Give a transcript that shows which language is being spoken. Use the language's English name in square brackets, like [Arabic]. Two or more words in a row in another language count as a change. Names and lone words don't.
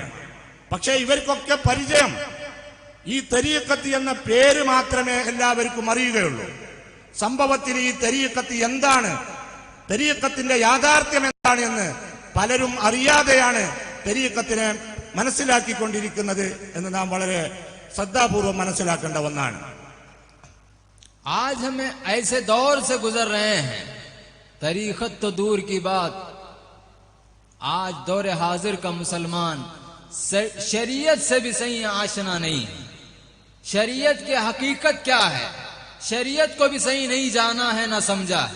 [Malayalam] പക്ഷെ ഇവർക്കൊക്കെ പരിചയം ഈ തരീഖത്ത് എന്ന പേര് മാത്രമേ എല്ലാവർക്കും അറിയുകയുള്ളൂ. സംഭവത്തിൽ ഈ തരീഖത്ത് എന്താണ്, തരീഖത്തിന്റെ യാഥാർത്ഥ്യം എന്താണ് എന്ന് പലരും അറിയാതെയാണ് തരീഖത്തിനെ മനസ്സിലാക്കിക്കൊണ്ടിരിക്കുന്നത് എന്ന് നാം വളരെ ശ്രദ്ധാപൂർവം മനസ്സിലാക്കേണ്ട ഒന്നാണ്. [Hindi] आज हमें ऐसे दौर से गुजर रहे हैं, तरीक़त तो दूर की बात, आज दौर हाजिर का मुसलमान शरीयत से भी सही आशना नहीं है। शरीयत की हकीकत क्या है, शरीयत को भी सही नहीं जाना है, ना समझा है।